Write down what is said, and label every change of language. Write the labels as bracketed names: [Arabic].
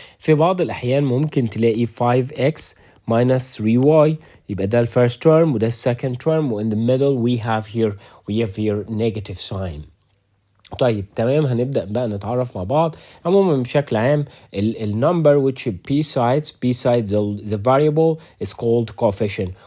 [Arabic] في بعض الأحيان ممكن تلاقي [English] 5x minus 3y [Arabic] يبقى ده [English] first term [Arabic] وده [English] second term, and in the middle we have here negative sign. [Arabic] طيب تمام، هنبدأ بقى نتعرف مع بعض. عموما بشكل عام [English] ال number which besides the variable is called coefficient.